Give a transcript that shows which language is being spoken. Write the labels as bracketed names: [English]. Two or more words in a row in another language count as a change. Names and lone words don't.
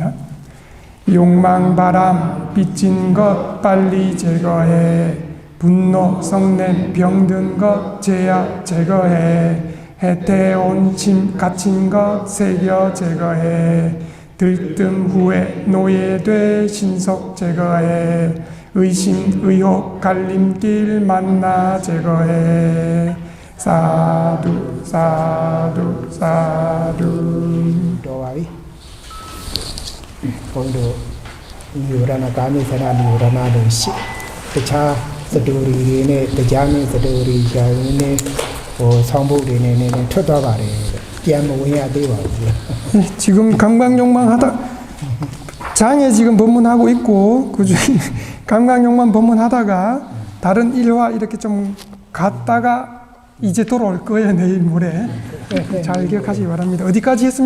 [Korean] 욕망 바람 빚진 것 빨리 제거해 분노, 성냄, 병든 것 제약 제거해 해태, 온침, 갇힌 것 새겨 제거해 들뜸 후에 노예돼 신속 제거해 의심, 의혹, 갈림길 만나 제거해 [Pali] 사두 사두 사두 [Burmese] တော်ပါပြီဘုန်းတော်နိဝရဏကာမိသရနိဝရဏတို့ရှိတခြားစတိုရီတွေနဲ့တရားမင်းစတိုရီကြာရင်းနဲ့ဆောင်းဖို့တွေနဲ့ထွက်သွားပါတယ်ပြန်မဝင်ရသေးပါဘူး [Korean] 지금 감각욕망 하다 장에 지금 법문하고 있고 그중에 감각욕망 법문하다가 다른 일화 이렇게 좀 갔다가 이제 돌아올 거예요 내일 모레 잘 기억하시기 바랍니다. 어디까지 했습니까?